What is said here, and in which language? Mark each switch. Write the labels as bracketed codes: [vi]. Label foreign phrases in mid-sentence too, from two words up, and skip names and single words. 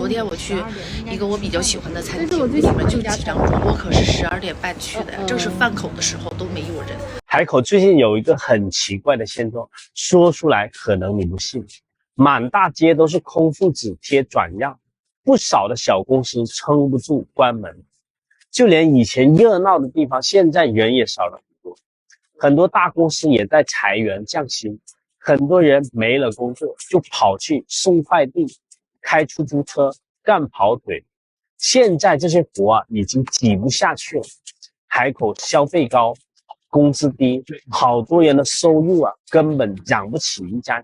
[zh] 昨天我去一個我比較喜歡的餐廳，裡面就幾張桌，我可是12點半去的，正是飯口的時候都沒有人。海口最近有一個很奇怪的現狀，說出來可能你不信，滿大街都是空腹紙貼轉讓，不少的小公司撐不住關門，就連以前熱鬧的地方，現在人也少了。很多大公司也在裁員降薪，很多人沒了工作就跑去送快遞、開出租車、幹跑腿。現在這些活已經擠不下去了。海口消費高，工資低，好多人的收入根本養不起一家人。